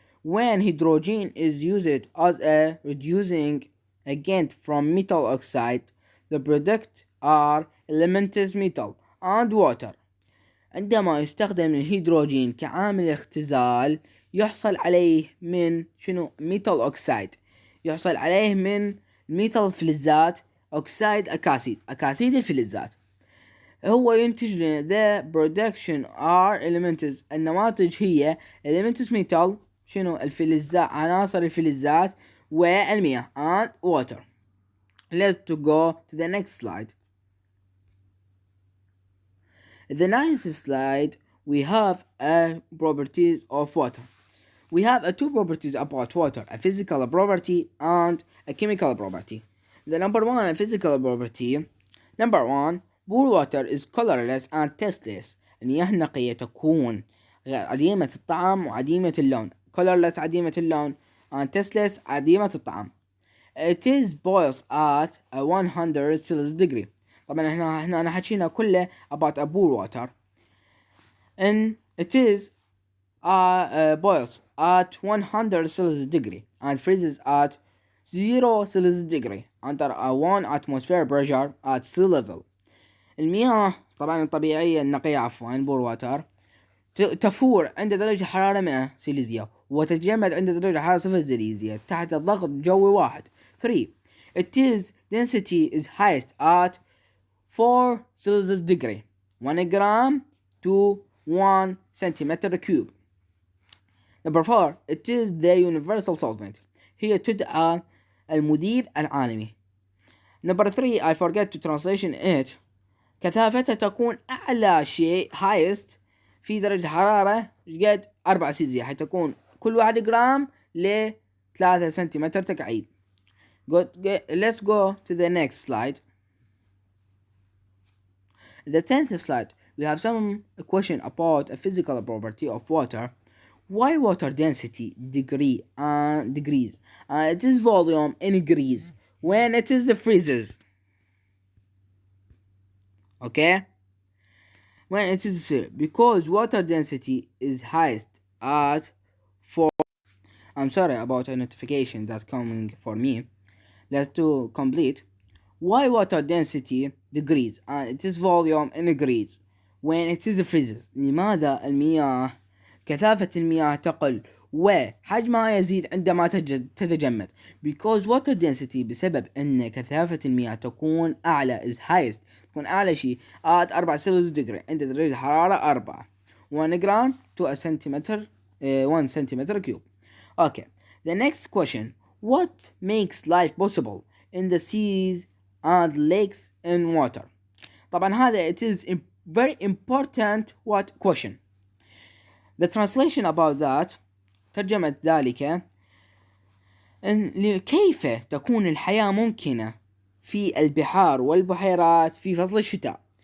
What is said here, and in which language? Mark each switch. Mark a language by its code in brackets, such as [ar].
[en] when hydrogen is used as a reducing agent from metal oxide. The product are elements metal and water. [ar] عندما يستخدم الهيدروجين كعامل اختزال يحصل عليه من ميتال أوكسايد، يحصل عليه من ميتال فلزات، أكسايد أكاسيد الفلزات. هو ينتج [en] the production are elements. [ar] النواتج هي [en] elements metal [ar] الفلزات، عناصر الفلزات والمياه [en] and water. Let's go to the next slide. The ninth slide, we have properties of water. We have two properties about water, a physical property and a chemical property. The number one, a physical property. Number one, pure water is colorless and tasteless. [ar] المياه النقية تكون عديمة الطعم وعديمة اللون. [en] Colorless [ar] عديمة اللون [en] and tasteless [ar] عديمة الطعم. [en] It is boils at 100 Celsius degree. [ar] طبعا احنا حكينا كله [en] about a pure water. And it is boils at 100 Celsius degree and freezes at 0 Celsius degree under 1 atmosphere pressure at sea level. [ar] المياه طبعا الطبيعية النقية [en] pure water [ar] تفور عند درجة حرارة 100 سيليزيا وتتجمد عند درجة حرارة 0 سيليزيا تحت الضغط جوي واحد. [en] 3. Its density is highest at 4 Celsius degree 1 gram to 1 centimeter cube. Number 4. It is the universal solvent. [ar] هي تدعى المذيب العالمي. Number 3. [en] I forget to translation it. [ar] كثافتها تكون أعلى شيء [en] highest [ar] في درجة حرارة قد 4 سيلزيا حيث تكون كل 1 جرام ل 3 سنتيمتر تكعيب. [en] Let's go to the next slide. The 10th slide, we have some question about a physical property of water. Why water density degrees it is volume in degrees when it is the freezes. Okay, when it is because water density is highest at 4. I'm sorry about a notification that's coming for me. Let's do complete. Why water density degrees and it is volume in degrees when it is freezes. [ar] لماذا المياه كثافة المياه تقل وحجمها يزيد عندما تتجمد. [en] Because water density [ar] بسبب أن كثافة المياه تكون أعلى [en] is highest [ar] تكون أعلى شيء [en] at 4 Celsius degree [ar] عند درجة حرارة [en] 4 1 gram to a centimeter 1 centimeter cube. Okay, the next question. What makes life possible in the seas and lakes and water? [ar] طبعا هذا [en] it is very important what question. The translation about that [ar] ترجمة ذلك إن كيف تكون الحياة ممكنة في البحار والبحيرات في فصل الشتاء.